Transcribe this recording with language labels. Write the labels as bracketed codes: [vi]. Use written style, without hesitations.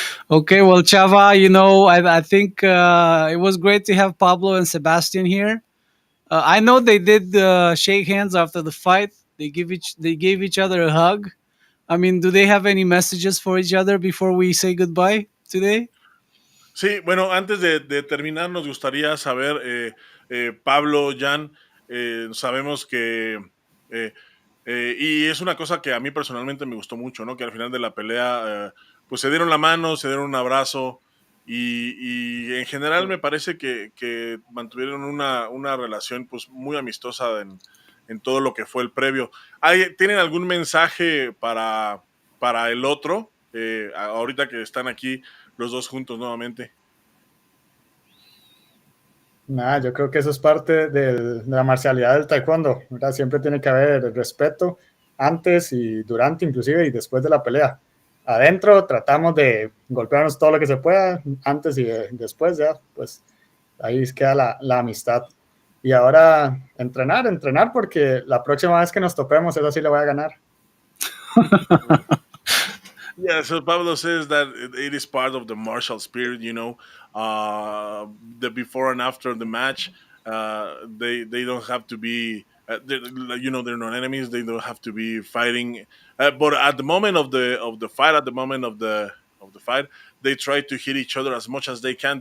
[en] Okay, well, Chava, I think it was great to have Pablo and Sebastian here. I know they did shake hands after the fight. They gave each other a hug. I mean, do they have any messages for each other before we say goodbye today? [es] Sí, bueno, antes de terminar, nos gustaría saber, Pablo, Jan, sabemos que, y es una cosa que a mí personalmente me gustó mucho, ¿no? Que al final de la pelea, pues se dieron la mano, se dieron un abrazo, y en general me parece que mantuvieron una relación pues muy amistosa en todo lo que fue el previo. ¿Tienen algún mensaje para el otro? Ahorita que están aquí los dos juntos nuevamente. Nada, yo creo que eso es parte de la marcialidad del taekwondo, ¿verdad? Siempre tiene que haber respeto antes y durante, inclusive, y después de la pelea. Adentro tratamos de golpearnos todo lo que se pueda, antes y después ya, pues ahí queda la amistad. Y ahora entrenar, porque la próxima vez que nos topemos, esa sí le voy a ganar. [en] Yeah, so Pablo says that it is part of the martial spirit, the before and after the match. They don't have to be, they're not enemies. They don't have to be fighting. But at the moment of the fight, at the moment of the fight, they try to hit each other as much as they can.